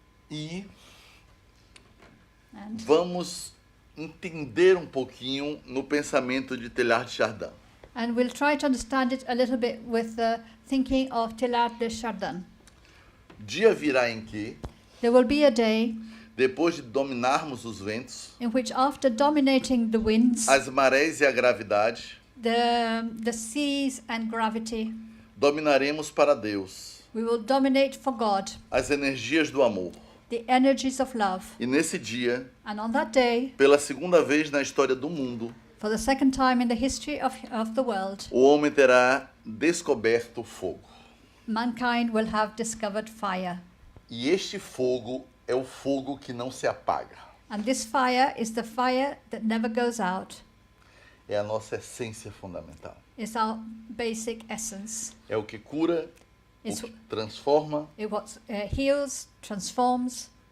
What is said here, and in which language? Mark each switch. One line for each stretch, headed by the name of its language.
Portuguese: E
English: And
Portuguese: vamos entender um pouquinho no pensamento de Teilhard de Chardin.
English: And we'll try to understand it a little bit with the thinking of Teilhard de Chardin.
Portuguese: Dia virá em que,
English: There will be a day
Portuguese: depois de dominarmos os ventos,
English: in which, after dominating the winds,
Portuguese: as marés e a gravidade,
English: the seas and gravity,
Portuguese: dominaremos para Deus
English: we will dominate for God,
Portuguese: as energias do amor.
English: the energies of love.
Portuguese: E nesse dia,
English: And on that day,
Portuguese: pela segunda vez na história do mundo,
English: for the second time in the history of the world,
Portuguese: o homem terá descoberto o fogo.
English: mankind will have discovered fire.
Portuguese: E este fogo é o fogo que não se apaga.
English: And this fire is the fire that never goes out.
Portuguese: É a nossa essência fundamental.
English: It's our basic essence.
Portuguese: É o que cura, o
English: It's
Portuguese: que transforma
English: it what heals, transforms,